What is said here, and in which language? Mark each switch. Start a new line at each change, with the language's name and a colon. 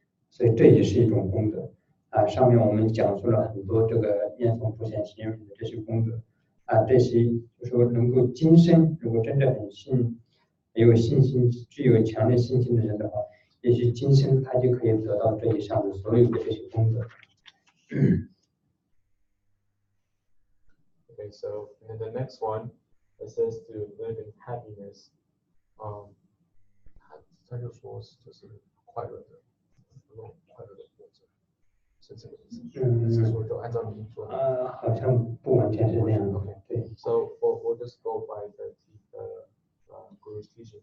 Chinese: 所以这也是一种功德上面我们讲述了很多这个念诵普贤行愿品的这些功德这些就说能够今生如果真的有信心具有强烈信心的人的话，也许今生他就可以得到这以上的所有的这些功德。
English: Okay, so and the next one it says to live in happiness.
Chinese: 他就说就是快乐的活着，是这个意思。是说就按照你说的。好像不完全是这样。对。
English: So we'll just go by the Guru's teaching.